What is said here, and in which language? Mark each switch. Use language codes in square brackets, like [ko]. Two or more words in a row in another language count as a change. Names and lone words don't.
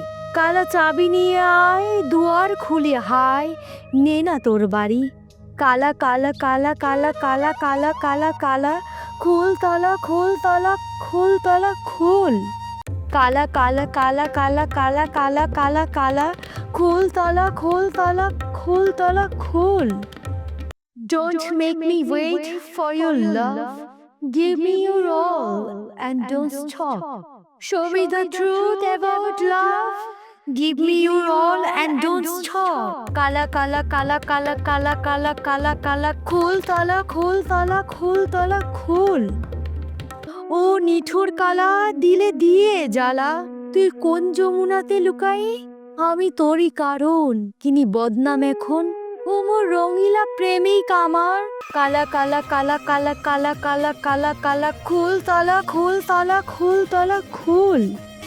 [bn] কালা চাবি নিয়ে আয় দুয়ার খুলে হায়, নে না তোর বাড়ি। কালা কালা কালা কালা কালা কালা কালা কালা, খোল তালা খোল তালা খোল তালা খোল। কালা কালা কালা কালা কালা কালা কালা কালা, খোল তালা খোল তালা খোল তালা খোল। [en] Don't make me wait for your love. Give me your all and don't stop. Show me the truth about love. Give me your all and don't stop. [bn] কালা কালা কালা কালা কালা কালা কালা কালা, খোল তালা খোল তালা খোল তালা খোল. ও নিঠুর কালা দিলে দিয়ে জ্বালা, তুই কোন যমুনাতে লুকাই? আমি তোরই কারণ কিনি বদনাম এখন, ও মোর রঙিলা প্রেমিক আমার। কালা কালা কালা কালা কালা কালা কালা কালা, খোল তালা খোল তালা খোল তালা খোল।